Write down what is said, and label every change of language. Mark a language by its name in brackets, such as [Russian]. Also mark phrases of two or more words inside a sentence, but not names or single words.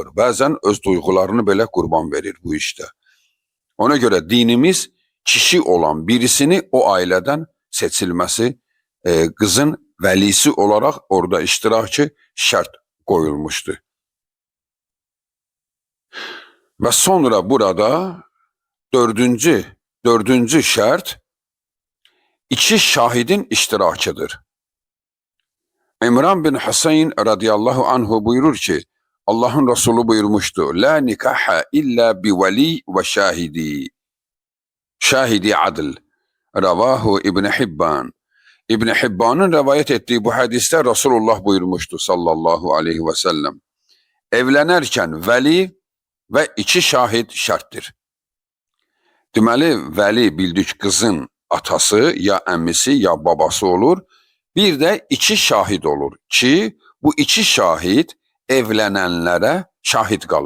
[Azerbaijani] Bəzən öz duyğularını belə qurban verir bu işdə. Ona görə dinimiz kişi olan birisini o ailədən seçilməsi, qızın vəlisi olaraq orada iştirakı şərt qoyulmuşdur. Və sonra burada dördüncü şərt iki şahidin iştirakıdır. İmran bin Hüseyin [Arabic] رضي الله عنه [Azerbaijani] buyurur ki, [Turkish] Allah'ın Resulü buyurmuştu, [Arabic] لا نكاح إلا بولي وشاهدي عدل. رواه ابن حبان. [Turkish] İbn Hibban'ın rivayet ettiği bu hadiste Resulullah buyurmuştu [Arabic] صلى الله عليه وسلم. [Azerbaijani] Evlənərkən vəli və iki şahid şərtdir. Deməli, vəli bildik qızın atası, ya əmmisi, ya babası olur. Bir də iki şahid olur ki, bu iki şahid evlənənlərə şahid qalır.